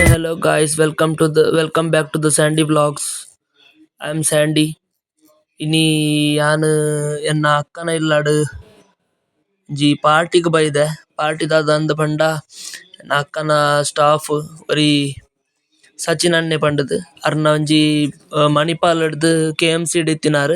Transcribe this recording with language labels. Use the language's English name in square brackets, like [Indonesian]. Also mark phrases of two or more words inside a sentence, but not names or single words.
[English] Hello guys, welcome back to the Sandy Vlogs. I'm Sandy. [Tulu] ಇನಿ ಯಾನ್ ಎನ್ನ ಅಕ್ಕನ ಇಲ್ಲಾಡು ಪಾರ್ಟಿಗ್ ಬೈದೆ. ಪಾರ್ಟಿ ದಾದ ಅಂದ್ ಪಂಡ ಎನ್ನ ಅಕ್ಕನ ಸ್ಟಾಫ್ ಒರಿ ಸಚಿನ್ ಅಣ್ಣೆ ಪಂಡದು ಅರ್ನ ಒಂಜಿ ಮಣಿಪಾಲ್ ಹಿಡ್ದ್ KMC ಇತ್ತಿನಾರ್.